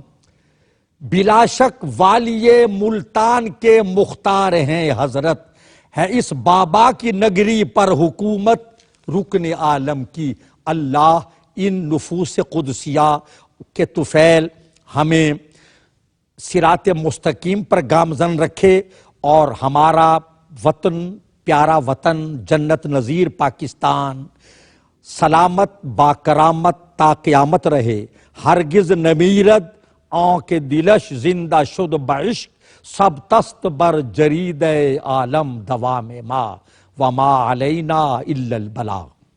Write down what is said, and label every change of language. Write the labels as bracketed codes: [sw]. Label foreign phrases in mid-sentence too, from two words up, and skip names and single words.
[ur] بلا شک والی ملتان کے مختار ہیں حضرت، ہے اس بابا کی نگری پر حکومت رکن عالم کی۔ اللہ ان نفوس قدسیہ کے طفیل ہمیں صراط مستقیم پر گامزن رکھے اور ہمارا وطن، پیارا وطن، جنت نظیر پاکستان سلامت با کرامت تا قیامت رہے۔ [fa] ہرگز نمیرد آنکھ دلش زندہ شد بعشق، سب تست بر جرید عالم دوام ما، [ar] وما علینا الا البلاغ۔